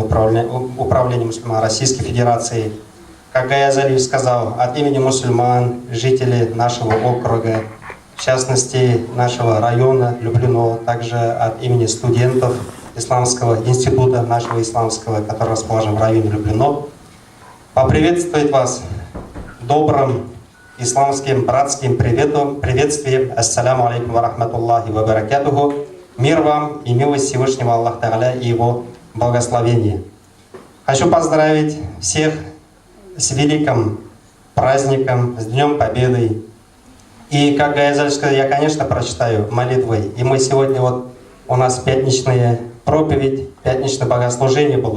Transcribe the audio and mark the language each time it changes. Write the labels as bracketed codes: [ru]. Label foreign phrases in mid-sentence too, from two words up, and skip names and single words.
[ru] управления мусульман Российской Федерации, как Гаяс Алиев сказал, от имени мусульман, жителей нашего округа, в частности нашего района Люблино, также от имени студентов Исламского института нашего исламского, который расположен в районе Люблино, поприветствовать вас добрым исламским братским приветствием. [ar] السلام عليكم ورحمة الله وبركاته. [ru] Мир вам и милость Всевышнего Аллаха Тааля и Его благословение. Хочу поздравить всех с великим праздником, с Днем Победы. И, как Гаяс сказал, я, конечно, прочитаю молитвы. И мы сегодня, вот у нас пятничная проповедь, пятничное богослужение было.